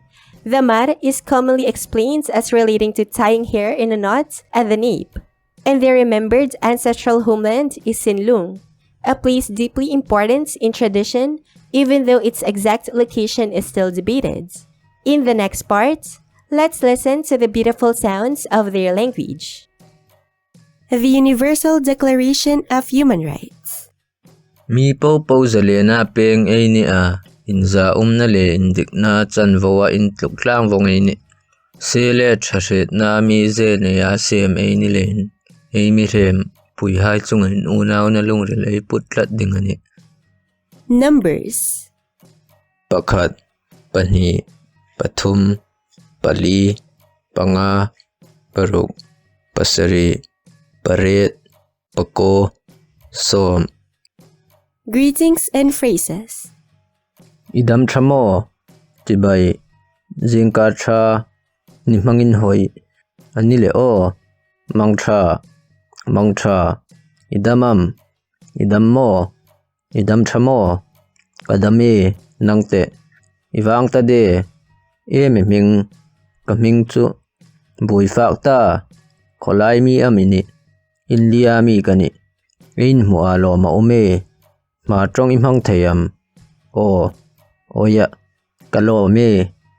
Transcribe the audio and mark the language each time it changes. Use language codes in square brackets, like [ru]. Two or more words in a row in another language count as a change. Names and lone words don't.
[en] The Mar is commonly explained as relating to tying hair in a knot at the nape, and their remembered ancestral homeland is Sinlung, a place deeply important in tradition even though its exact location is still debated. In the next part, let's listen to the beautiful sounds of their language. The Universal Declaration of Human Rights. [hmr] Mi po zalena peng ay ni a inza na le indik na chan voa in tluklang vong ay ni. Sele chashet na mi ze na ya sem ay ni len. Ay mi rem puy hai chungin unaw na lungril ay putlat dingani. [en] Numbers. [hmr] Pakat, Pani, Pathum, Pali, Panga, Paruk, Pasari, Paret, Pako, Som. [en] Greetings and phrases. [hmr] Idam Chamo, Tibay, Zinkacha, Nimangin Hoy, Anile O, Mangcha, Mangcha, Idamam, Idam Mo, Idam Chamo, Kadami, Nangte, Ivang Tade, Ming, Kaming Chu, Bui Fakta, Kolai Mi Amini, India Mi Kani, In Mualo Maume, Ma Trong Imhang Tayam, O, Oya, Kalo Me,